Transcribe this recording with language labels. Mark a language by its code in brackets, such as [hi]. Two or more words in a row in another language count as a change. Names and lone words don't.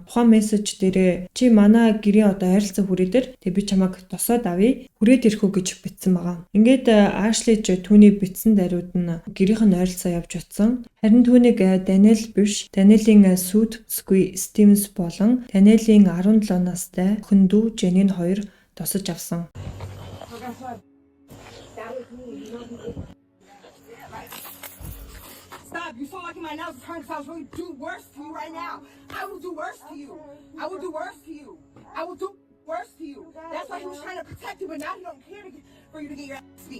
[mn] Тухайн мессеж дээрээ чи манай гэрийн одоо ойролцоо хүрээ дээр тэг би чамайг тосоод авъя хүрээд ирэх үү гэж бичсэн байгаа. Ингээд Ашли ч түүний бичсэн даруйд нь гэрийнх нь ойролцоо явж утсан. Харин түүнийг Даниэл биш Даниэлийн сүйд бүсгүй Стивенс болон Даниэлийн 17 настай охин дүү Жанин хоёр тосож авсан. [en] Stop! You so lucky my nails are trying to I was going to do worse to you right now. I will do worse to you. I will do worse to you. I will do worse to you. That's why he was trying to protect you, but now he don't care for you to get your ass beat.